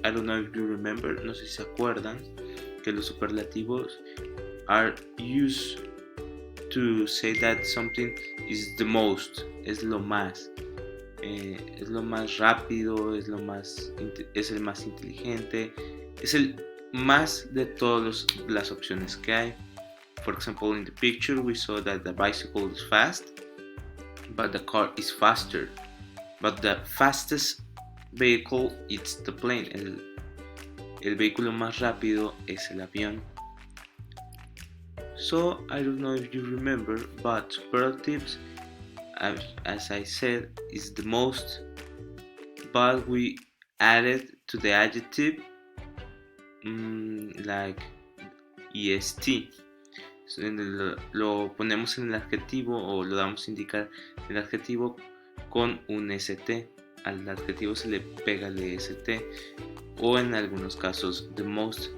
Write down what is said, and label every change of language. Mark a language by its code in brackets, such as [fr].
[en] I don't know if you remember, [es] no sé si se acuerdan, que los superlativos [en] are used to say that something is the most, [es] es lo más rápido, es el más inteligente, es el más de todas las opciones que hay. [en] For example, in the picture we saw that the bicycle is fast, but the car is faster. But the fastest vehicle is the plane. [es] El vehículo más rápido es el avión. [en] So I don't know if you remember, but superlatives, as I said, is the most, but we added to the adjective like est. [es] Lo ponemos en el adjetivo o lo damos a indicar el adjetivo con un st. Al adjetivo se le pega el est, o en algunos casos [en] the most.